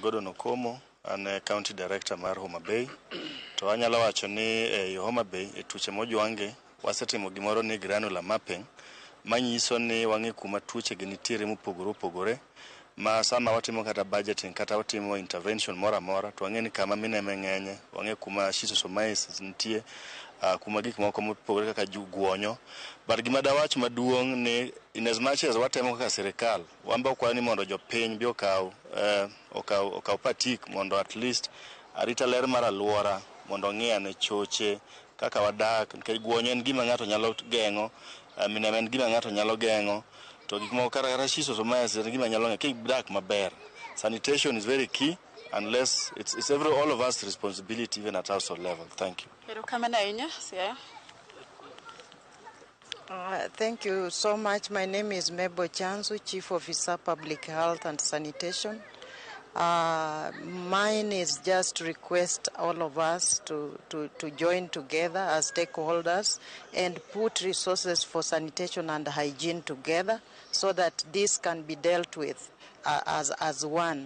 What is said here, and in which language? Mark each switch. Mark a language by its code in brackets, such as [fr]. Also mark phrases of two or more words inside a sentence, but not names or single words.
[luo] Gordon Okomo, an [en] County Director [luo] mar Homabay. To anyalo wacho ni ei Homabay e tuoche mojwangi wasetimo gimoro ni [en] granular mapping, [luo] manyiso ni wang'e kuma tuoche gi nitiere mopogore opogore, ma sama watimo kata budgeting kata watimo intervention mora mora to wang'e ni kama mineme ng'enye, wang'e kuma schistosomiasis nitie, kuma gik moko mopogore kaka guonyo. But gima dawach maduong' ni [en] in as much as [luo] watemo kaka sirikal, wamba okwa ni mondo jopiny bi okaw patik mondo [en] at least [luo] arita ler mar alwora, mondo ng'e ne choche kaka wadak, nikech guonyo en gima ng'ato nyalo geng'o, mineme en gima ng'ato nyalo geng'o, to gik moko kata schistosomiasis en gima nyalo ng'e kidak maber. [en] Sanitation is very key, unless it's all of us responsibility even at household level. Thank you. Thank you so much. My name is Mebo Chanzu, Chief Officer Public Health and Sanitation. Mine is just to request all of us to join together as stakeholders and put resources for sanitation and hygiene together so that this can be dealt with as one.